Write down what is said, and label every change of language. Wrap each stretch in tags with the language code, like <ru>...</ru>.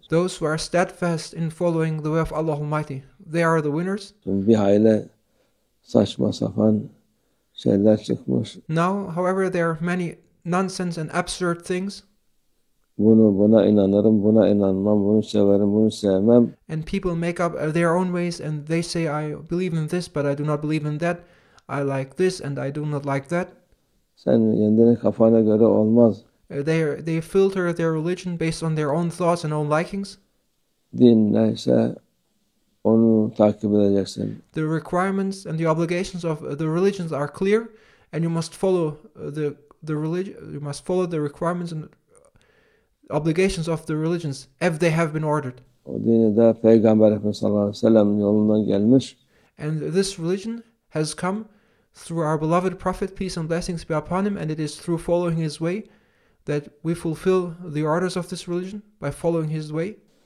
<en>Those who are steadfast in following the way of Allah Almighty, they are the winners.</en> <tr>Şimdi bir hayli saçma sapan şeyler çıkmış.</tr> <en>Now, however, there are many nonsense and absurd things.</en> <tr>Buna inanırım, buna inanmam, bunu severim, bunu sevmem.</tr> <en>And people make up their own ways and they say, I believe in this, but I do not believe in that. I like this and I do not like that.</en> <tr>Sen kendini kafana göre olmaz.</tr> <en>They filter their religion based on their own thoughts and own likings.</en> <tr>Din neyse onu takip edeceksin.</tr> <en>The requirements and the obligations of the religions are clear, and you must follow the religion. You must follow the requirements and obligations of the religions if they have been ordered.</en> <tr>O dini de Peygamber Efendimiz sallallahu aleyhi ve sellem yolundan gelmiş.</tr> <en>And this religion has come through our beloved Prophet, peace and blessings be upon him, and it is through following his way that we fulfill the orders of this religion, by following his way.</en>